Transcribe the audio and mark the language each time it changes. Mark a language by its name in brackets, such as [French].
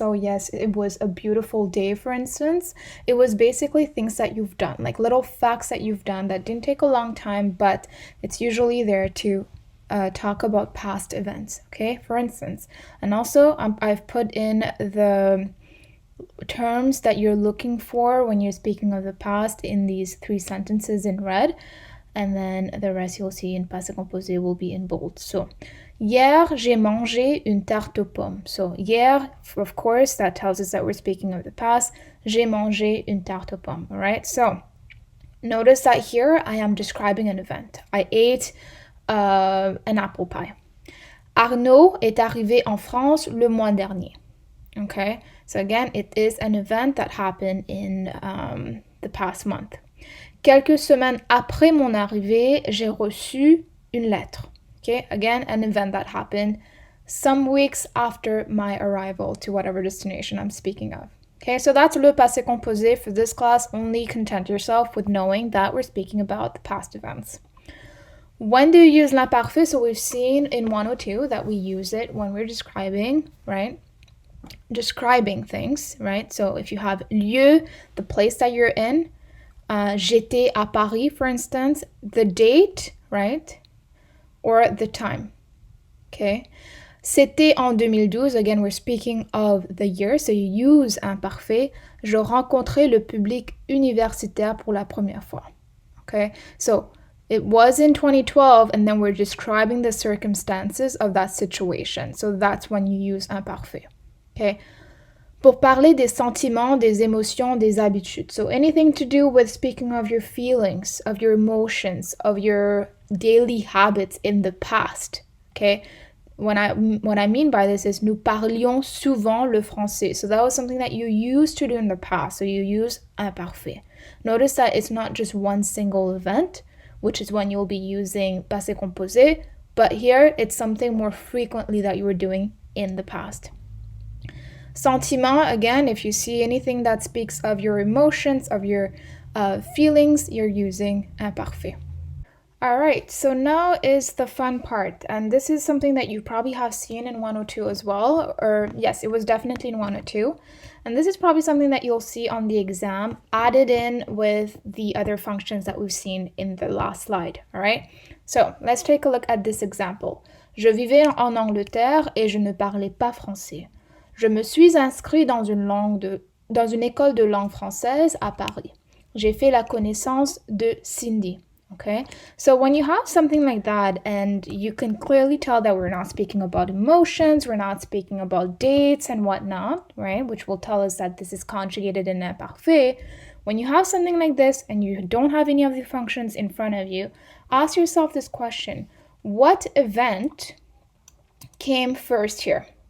[English] Oh, yes, it was a beautiful day, for instance. It was basically things that you've done, like little facts that you've done that didn't take a long time, but it's usually there to talk about past events, okay? For instance. And also, I've put in the terms that you're looking for when you're speaking of the past in these three sentences in red, and then the rest you'll see in passé composé will be in bold. So, [French] hier, j'ai mangé une tarte aux pommes. [English] So, hier, of course, that tells us that we're speaking of the past. [French] J'ai mangé une tarte aux pommes, [English] all right? So, notice that here I am describing an event. I ate an apple pie. [French] Arnaud est arrivé en France le mois dernier. [English] Okay, so again, it is an event that happened in the past month. [French] Quelques semaines après mon arrivée, j'ai reçu une lettre. [English] Okay, again, an event that happened some weeks after my arrival to whatever destination I'm speaking of. Okay, so that's le passé composé for this class. Only content yourself with knowing that we're speaking about the past events. When do you use l'imparfait? So we've seen in 102 that we use it when we're describing, right? Describing things, right? So if you have lieu, the place that you're in, [French] j'étais à Paris, [English] for instance, the date, right? Or the time, okay? [French] C'était en 2012, [English] again, we're speaking of the year, so you use imparfait. [French] Je rencontrais le public universitaire pour la première fois, [English] okay? So it was in 2012, and then we're describing the circumstances of that situation. So that's when you use imparfait. Okay. [French] Pour parler des sentiments, des émotions, des habitudes. [English] So anything to do with speaking of your feelings, of your emotions, of your daily habits in the past. Okay. What I mean by this is [French] nous parlions souvent le français. [English] So that was something that you used to do in the past. So you use imparfait. Notice that it's not just one single event, which is when you'll be using passé composé, but here it's something more frequently that you were doing in the past. Sentiment, again, if you see anything that speaks of your emotions, of your feelings, you're using imparfait. All right, so now is the fun part, and this is something that you probably have seen in 102 as well, or yes, it was definitely in 102, and this is probably something that you'll see on the exam added in with the other functions that we've seen in the last slide, all right? So let's take a look at this example. [French] Je vivais en Angleterre et je ne parlais pas français. Je me suis inscrit dans une dans une école de langue française à Paris. J'ai fait la connaissance de Cindy. [English] Okay, so when you have something like that and you can clearly tell that we're not speaking about emotions, we're not speaking about dates and whatnot, right, which will tell us that this is conjugated in imparfait. When you have something like this and you don't have any of the functions in front of you, ask yourself this question: what event came first here?